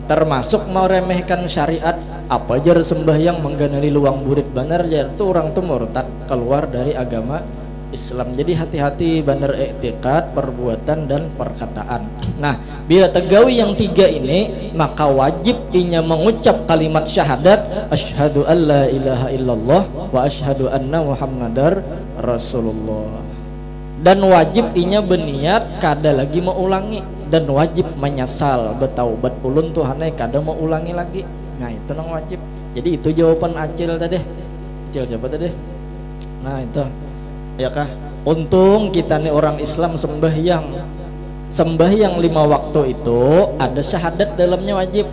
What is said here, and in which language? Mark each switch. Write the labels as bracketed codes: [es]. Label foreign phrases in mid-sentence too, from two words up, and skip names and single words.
[bjn] Termasuk meremehkan syariat. Apa jar sembahyang mengganali luang burit benar jar tuh orang tuh murtad, keluar dari agama Islam. Jadi hati-hati benar iktikad, perbuatan dan perkataan. Nah, bila tegawi yang tiga ini, maka wajib inya mengucap kalimat syahadat [ar] أشهد أن لا إله إلا الله وأشهد أن محمدا رسول الله. [bjn] Dan wajib inya berniat kada lagi mau ulangi, dan wajib menyesal bertaubat ulun Tuhannya kada mau ulangi lagi. Nah, itu nang wajib. Jadi itu jawaban Acil tadi. Acil siapa tadi? Nah, itu ya kah? Untung kita nih orang Islam sembahyang 5 waktu itu ada syahadat dalamnya wajib.